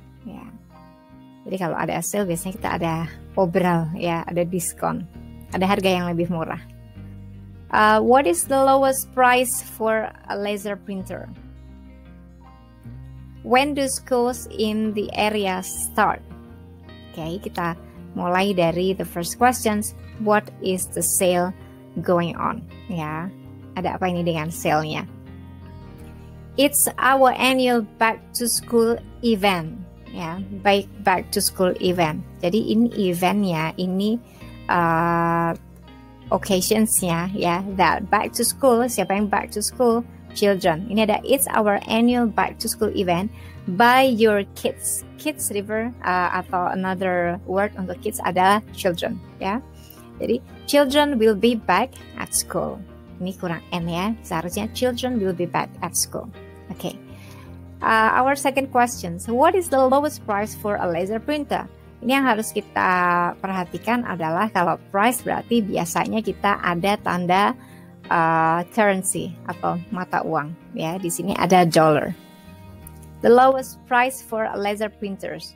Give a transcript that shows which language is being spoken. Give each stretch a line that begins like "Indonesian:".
Indonesian: Ya, jadi kalau ada sale biasanya kita ada obral, ya, ada diskon, ada harga yang lebih murah.
English: What is the lowest price for a laser printer? When do schools in the area start? Okay,
Indonesian: kita mulai dari
English: the first questions. What is the sale going on?
Indonesian: Ya, ada apa ini dengan sale-nya?
English: It's our annual back to school event. Ya, back to school event.
Indonesian: Jadi ini eventnya, ini occasions-nya, ya,
English: that back to school.
Indonesian: Siapa yang
English: back to school? Children.
Indonesian: Ini ada
English: it's our annual back to school event by your kids. Kids river atau another word untuk kids adalah children, ya. Jadi children will be back at school.
Indonesian: Ini kurang n, ya.
English: Seharusnya children will be back at school. Okay. Our second question. So what is the lowest price for a laser printer?
Indonesian: Ini yang harus kita perhatikan adalah kalau price berarti biasanya kita ada tanda currency atau mata uang, ya. Di sini ada dollar.
English: The lowest price for a laser printers.